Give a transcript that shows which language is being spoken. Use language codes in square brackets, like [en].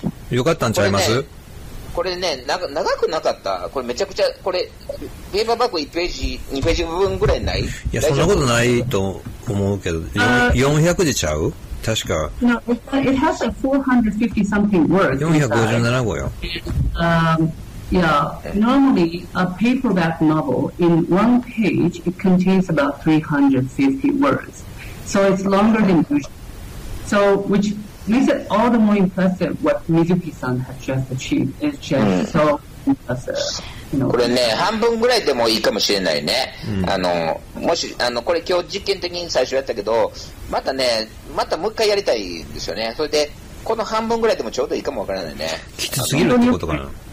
[ja] よかったんちゃいます？これね、長くなかった。これめちゃくちゃ、これ、ペーパーバッグ1ページ、2ページ分ぐらいない？いや、そんなことないと思うけど、400字ちゃう？確か。 [en] No, it has like 450 something words. [ja] 457語よ。 [en] Yeah, normally a paperback novel in one page, it contains about 350 words. So it's longer than usual. So, which makes it all the more impressive what MIZUKI-san has just achieved. It's just so impressive. [ja] これね、半分ぐらいでもいいかもしれないね。もし、これ今日実験的に最初やったけど、またもう一回やりたいんですよね。それで、この半分ぐらいでもちょうどいいかもわからないね。きつすぎるってことかな。